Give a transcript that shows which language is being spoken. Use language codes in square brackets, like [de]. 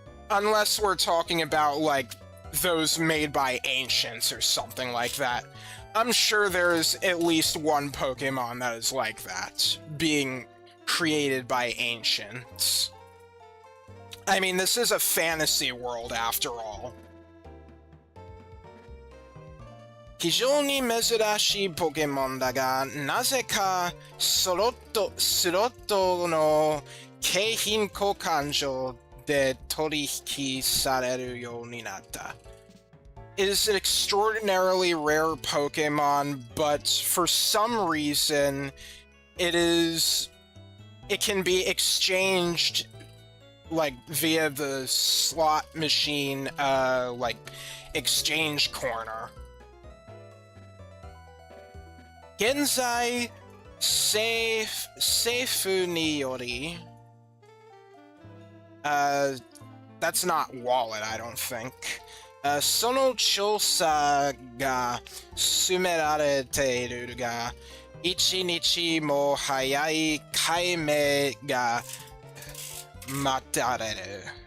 [en] Unless we're talking about, like, those made by ancients or something like that. I'm sure there's at least one Pokemon that is like that, being created by ancients. I mean, this is a fantasy world after all. [ja] 非常に珍しいポケモンだが、なぜかスロットの景品交換所で取引されるようになった。 [en] It is an extraordinarily rare Pokemon, but for some reason, it can be exchanged like via the slot machine, like exchange corner. [ja] 現在、政府により、 [en] that's not wallet, I don't think. [ja] その調査が進められているが、一日も早い解明が待たれる。